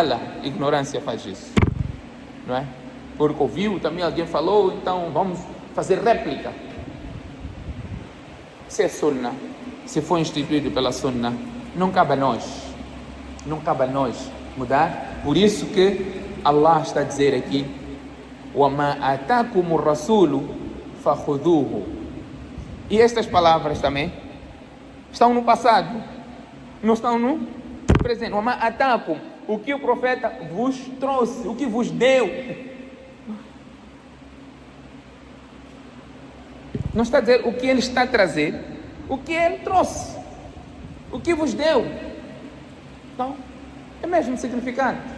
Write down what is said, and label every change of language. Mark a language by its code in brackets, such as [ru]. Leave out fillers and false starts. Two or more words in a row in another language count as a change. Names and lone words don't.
[pt] E jahala, ignorância, faz isso, não é? porque ouviu, também alguém falou, então vamos fazer réplica. Se é sunnah, se foi instituído pela sunnah, não cabe a nós mudar. Por isso que Allah está a dizer aqui: [ar] وَمَا أَتَاكُمُ الرَّسُولُ فَخُذُوهُ. [pt] E estas palavras também estão no passado, não estão no presente. [ar] وَمَا أَتَاكُمُ, [pt] o que o profeta vos trouxe, o que vos deu. Não está a dizer o que ele está a trazer, o que ele trouxe, o que vos deu. Então, é o mesmo significado.